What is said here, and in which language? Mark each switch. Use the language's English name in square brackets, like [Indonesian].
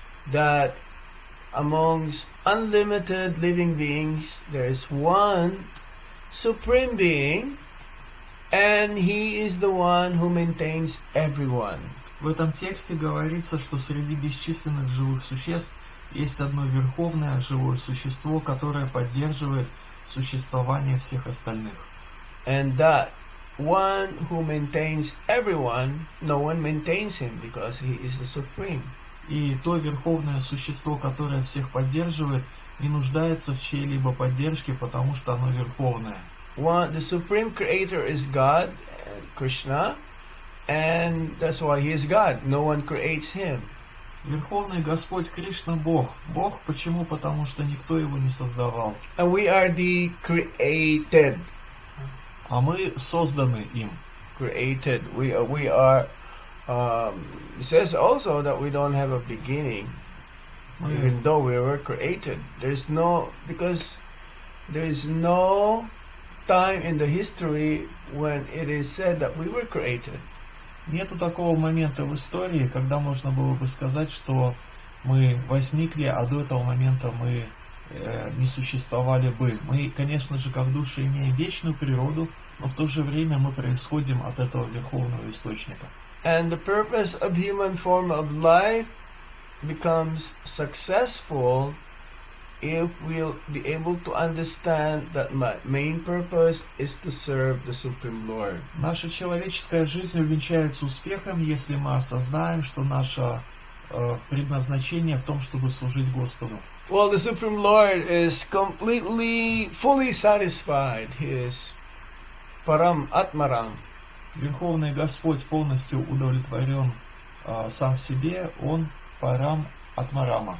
[English] That amongst unlimited living beings, there is one supreme being, and he is the one who maintains everyone. [Russian] В этом тексте говорится, что среди бесчисленных живых существ есть одно верховное живое существо, которое поддерживает существование всех остальных. [English] And that one who maintains everyone, no one maintains him because he is the supreme. [Russian] И то верховное существо, которое всех поддерживает, не нуждается в чьей-либо поддержке, потому что оно верховное. [English] The supreme creator is God, Krishna, and that's why he is God. No one creates him. [Russian] Верховный Господь Кришна Бог. Бог почему? Потому что никто его не создавал. [English] And we are the created. [Russian] А мы созданы им. [English] Created. We are. It says also that we don't have a beginning, even though we were created. Because there is no time in the history when it is said that we were created. [Russian] Нету такого момента в истории, когда можно было бы сказать, что мы возникли, а до этого момента мы не существовали бы. Мы, конечно же, как души имеем вечную природу, но в то же время мы происходим от этого верховного источника. [English] And the purpose of human form of life becomes successful if we'll be able to understand that my main purpose is to serve the Supreme Lord. [Russian] Наша человеческая жизнь увенчается успехом, если мы осознаем, что наше предназначение в том, чтобы служить Господу. [English] Well, the Supreme Lord is fully satisfied. He is Param Atmaram. [Russian] Верховный Господь полностью удовлетворен сам в себе, Он Парам Атмарама.